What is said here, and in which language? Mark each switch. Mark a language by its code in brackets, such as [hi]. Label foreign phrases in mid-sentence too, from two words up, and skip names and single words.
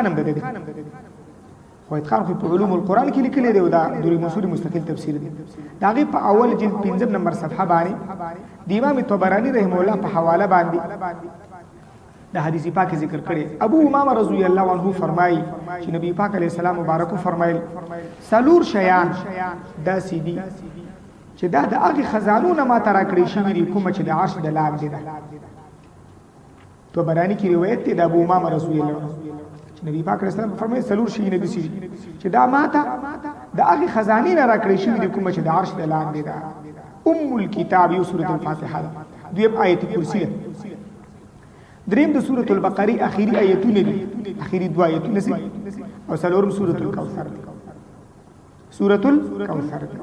[ps] هم ده خو اتقان خو په علوم القرآن کې لیکلی دی او دا در المنثور مستقل تفسیر دی دا غي په اول جلد 15 نمبر صفحه باندې د امام طبرانی [ar] رحمه الله [ps] په حواله باندې دا حدیث پاک ذکر کړي ابو امامه [ar] رضی الله عنه [ps] فرمایي چې نبی پاک [ar] علیه السلام [ps] مبارک فرمایل سلور شیان دا سیدی چې دا د هغه خزانو نه ما ترا کړی شوی دی کوم چې د عرش د لاندې ده تو برانی کی روایت دی د ابو امامه [ar] رضی الله عنه [ps] چې نبی پاک [ar] علیه السلام [ps] فرمایي سلور شی نه دي چې دا ماته د هغه خزانه نه را کړی شوی دی کوم چې د عرش د لاندې ده ام الكتاب یو سورۃ الفاتحه دویم آیت کرسی دریم د سورۃ البقره اخیری آیتونه دي اخیری دوا آیتونه سي او څلورم سورۃ الکوثر سورۃ الکوثر